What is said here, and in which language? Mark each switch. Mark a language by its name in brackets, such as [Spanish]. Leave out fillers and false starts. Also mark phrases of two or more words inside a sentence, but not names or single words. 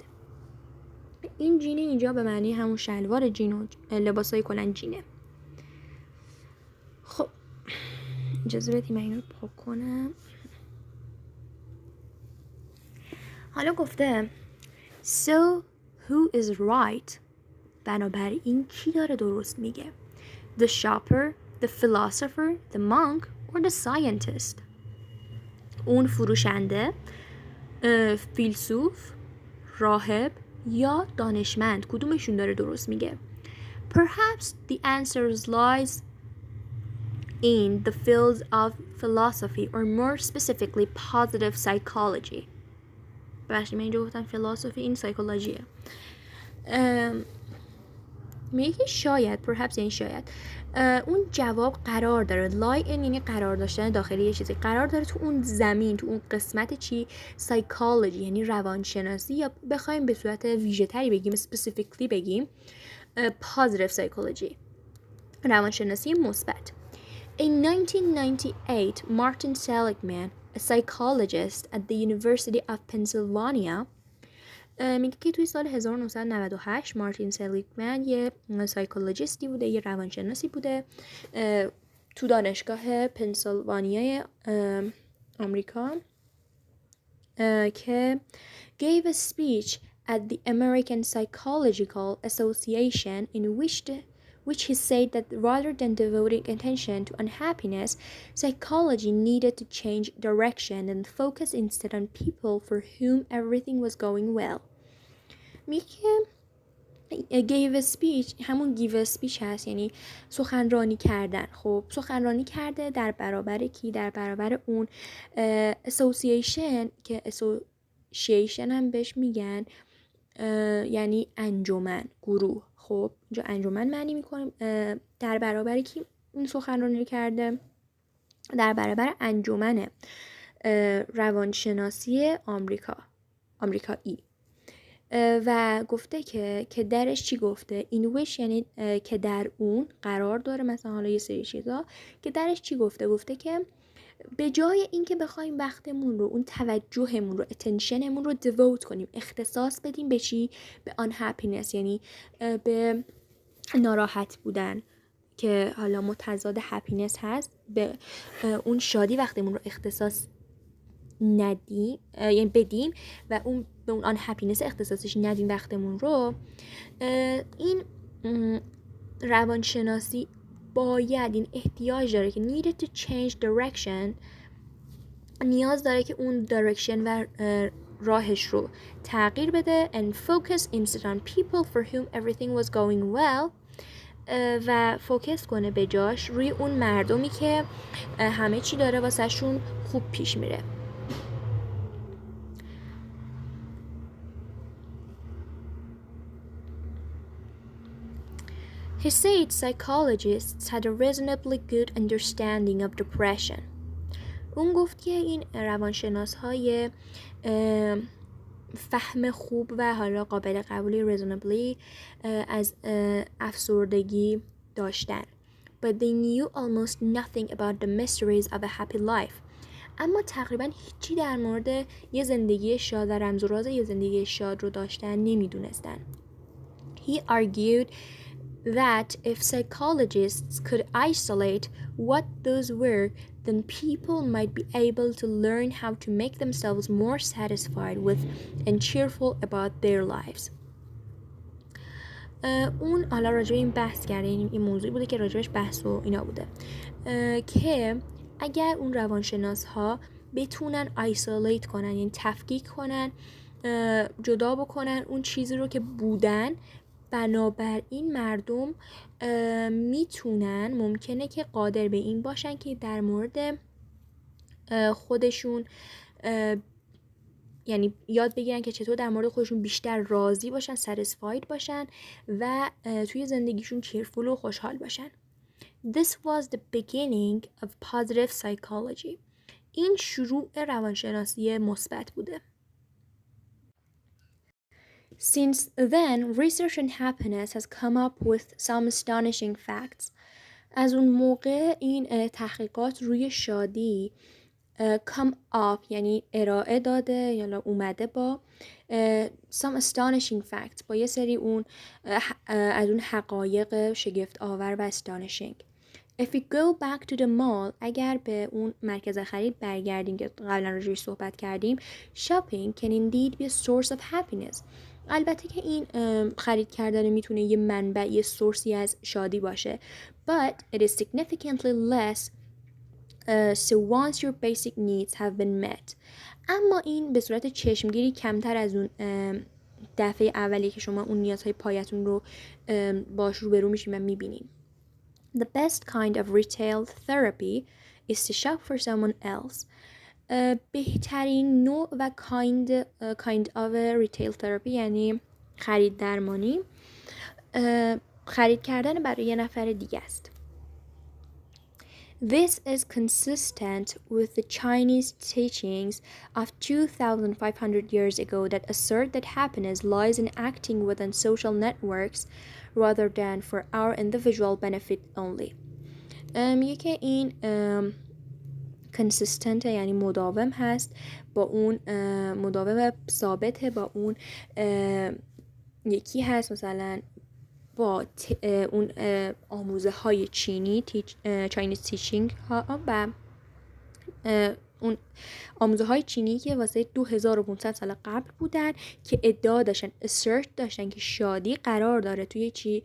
[Persian] این جینه اینجا به معنی همون شلوار جین و لباسای کلن جینه. خب اجازه بدید من اینو پاک کنم. حالا گفته [English] So who is right [Persian] بنابراین کی داره درست میگه؟ [English] The shopper, the philosopher, the monk or the scientist. [Persian] اون فروشنده، فیلسوف، راهب یا دانشمند، کدومشون داره درست میگه؟ [English] Perhaps the answer lies in the fields of philosophy or more specifically positive psychology. [Persian] بخشی من اینجا گفتم philosophy، این psychologyه. میگه که شاید، perhaps یعنی شاید، اون جواب قرار داره، [English] lie in [Persian] یعنی قرار داشتن داخلی یه چیزی، قرار داره تو اون زمین، تو اون قسمت چی؟ psychology یعنی روانشناسی، یا بخوایم به صورت ویژه تری بگیم، specifically بگیم [English] positive psychology، [Persian] روانشناسی مثبت. [English] In 1998, Martin Seligman, a psychologist at the University of Pennsylvania، [Persian] میگه که توی سال 1998 مارتین سلیگمن یه سایکولوژیستی بوده، یه روانشناسی بوده تو دانشگاه پنسیلوانیای آمریکا [English] که gave a speech at the American Psychological Association in which he said that rather than devoting attention to unhappiness, psychology needed to change direction and focus instead on people for whom everything was going well. [Persian] میگه [English] gave a speech [Persian] همون [English] give a speech [Persian] هست، یعنی سخنرانی کردن. خب سخنرانی کرده در برابر کی؟ در برابر اون association که association هم بهش میگن یعنی انجمن، گروه. خب اینجا انجمن معنی میکنیم. در برابر کی این سخنرانی کرده؟ در برابر انجمن روانشناسی آمریکایی. و گفته که درش چی گفته؟ [English] in which [Persian] یعنی که در اون قرار داره، مثلا حالا یه سری چیزا که درش چی گفته؟ گفته که به جای اینکه بخوایم وقتمون رو، اون توجهمون رو، اتنشنمون رو دیووت کنیم، اختصاص بدیم به چی؟ به unhappiness یعنی به ناراحت بودن که حالا متضاد هپینس هست، به اون شادی وقتمون رو اختصاص ندیم، یعنی بدیم و اون به اون هپینس اختصاصش ندیم وقتمون رو، این روانشناسی باید، این احتیاج داره که [English] needed to change direction، [Persian] نیاز داره که اون direction و راهش رو تغییر بده [English] and focus instead on people for whom everything was going well، [Persian] و فوکس کنه به جاش روی اون مردمی که همه چی داره واسه شون خوب پیش میره. [English] He said psychologists had a reasonably good understanding of depression. [Persian] اون گفت که این روانشناس های فهم خوب و حالا قابل قبولی reasonably از افسردگی داشتن. [English] But they knew almost nothing about the mysteries of a happy life. [Persian] اما تقریبا هیچی در مورد یه زندگی شاد و رمز و راز یه زندگی شاد رو داشتن نمیدونستن. [English] He argued that if psychologists could isolate what those were, then people might be able to learn how to make themselves more satisfied with and cheerful about their lives. [Persian] اون حالا راجع به این بحث کرده، این موضوعی بوده که راجبش بحث و اینا بوده که اگر اون روانشناس ها بتونن ایسولیت کنن، یعنی تفکیک کنن، جدا بکنن اون چیزی رو که بودن، بنابراین مردم ممکنه که قادر به این باشن که در مورد خودشون یعنی یاد بگیرن که چطور در مورد خودشون بیشتر راضی باشن، satisfied باشن و توی زندگیشون cheerful و خوشحال باشن. [English] This was the beginning of positive psychology. [Persian] این شروع روانشناسی مثبت بوده. [English] Since then, research on happiness has come up with some astonishing facts. [Persian] از اون موقع این تحقیقات روی شادی [English] come up [Persian] یعنی ارائه داده یا اومده با [English] some astonishing facts، [Persian] با یه سری از اون حقایق شگفت آور و astonishing. [English] If we go back to the mall، [Persian] اگر به اون مرکز خرید برگردیم که قبلا راجعش صحبت کردیم، [English] shopping can indeed be a source of happiness. [Persian] البته که این خرید کردن میتونه یه منبع، یه سورسی از شادی باشه. [English] But it is significantly less so once your basic needs have been met. [Persian] اما این به صورت چشمگیری کمتر از اون دفعه اولی که شما اون نیازهای پایتون رو باش روبرو میشین و میبینین. [English] The best kind of retail therapy is to shop for someone else. [Persian] بهترین نوع و [English] kind of retail therapy [Persian] یعنی خرید درمانی، خرید کردن برای یه نفر دیگه است. [English] This is consistent with the Chinese teachings of 2,500 years ago that assert that happiness lies in acting within social networks rather than for our individual benefit only. [Persian] میگه که این consistent یعنی مداوم هست با اون مداوم ثابته با اون یکی هست مثلا با اون آموزه های چینی [English] Chinese teaching [Persian] ها و اون آموزه های چینی که واسه 2500 سال قبل بودن که ادعا داشتن assert داشتن که شادی قرار داره توی چی؟